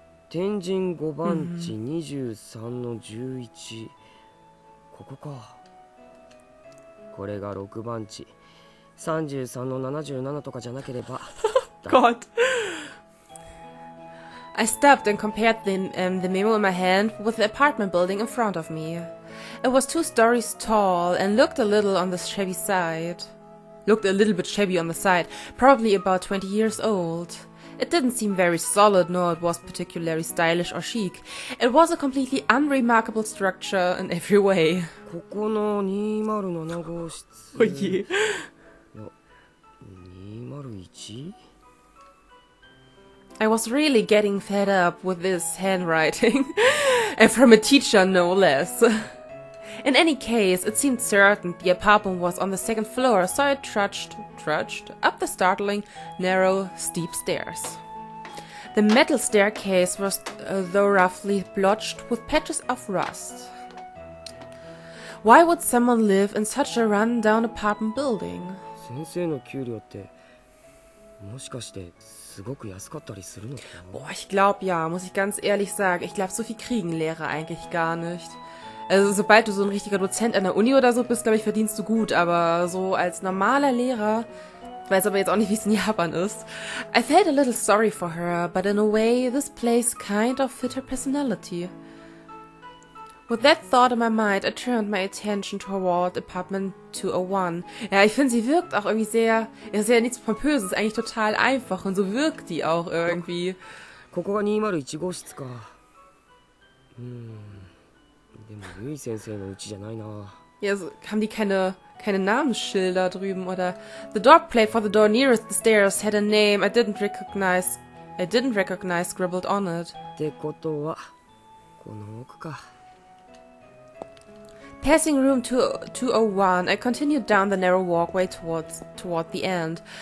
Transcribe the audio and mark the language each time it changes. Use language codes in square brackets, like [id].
[ja] 天神5番地23の11、ここか。これが6番地33の77とかじゃなければ。 [en] God. I stopped and compared the memo in my hand with the apartment building in front of me. It was 2 stories tall and looked a little on the shabby side. Looked a little bit shabby on the side, probably about 20 years old. It didn't seem very solid, nor it was particularly stylish or chic. It was a completely unremarkable structure in every way. [ja] ここの207号室。 [de] Oh je. 201? [en] I was really getting fed up with this handwriting. And from a teacher, no less. In any case, it seemed certain the apartment was on the 2nd floor, so I trudged up the startling, narrow, steep stairs. The metal staircase was, though roughly blotched with patches of rust. Why would someone live in such a run-down apartment building? [ja] 先生の給料ってもしかしてすごく安かったりするのかな? [de] Boah, ich glaube ja, muss ich ganz ehrlich sagen. Ich glaube, so viel kriegen Lehrer eigentlich gar nicht. Also sobald du so ein richtiger Dozent an der Uni oder so bist, glaube ich, verdienst du gut. Aber so als normaler Lehrer, ich weiß aber jetzt auch nicht, wie es in Japan ist. [en] I felt a little sorry for her, but in a way, this place kind of fit her personality. With that thought in my mind, I turned my attention toward apartment 201. [de] Ja, ich finde, sie wirkt auch irgendwie sehr, ist ja nichts Pompöses, eigentlich total einfach und so wirkt die auch irgendwie. [ja] ここが201号室か。でもゆい先生の家じゃないな。 [de] Ja, so, haben die keine Namensschilder drüben oder? [en] The door plate for the door nearest the stairs had a name I didn't recognize scribbled on it. [ja] ってことはこの奥か。 [en] Passing room 201, I continued down the narrow walkway toward the end.